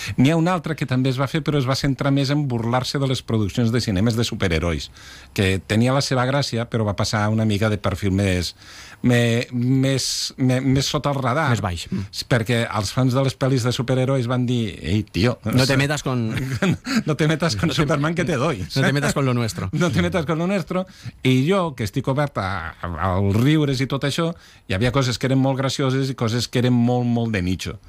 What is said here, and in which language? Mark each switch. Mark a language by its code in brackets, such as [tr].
[ca] N'hi ha una altra que també es va fer però es va centrar més en burlar-se de les produccions de cinemes de superherois, que tenia la seva gràcia però va passar una mica de perfil més més, més sota el radar. Més baix. Perquè els fans de les pel·lis de superherois van dir, ei, tio... [es] No te metas con... No te metas con Superman, que te doy. No te metas con lo nuestro. No te metas con lo nuestro. [ca] I jo, que estic obert als riures i tot això, hi havia coses que eren molt gracioses i coses que eren molt, molt de nicho.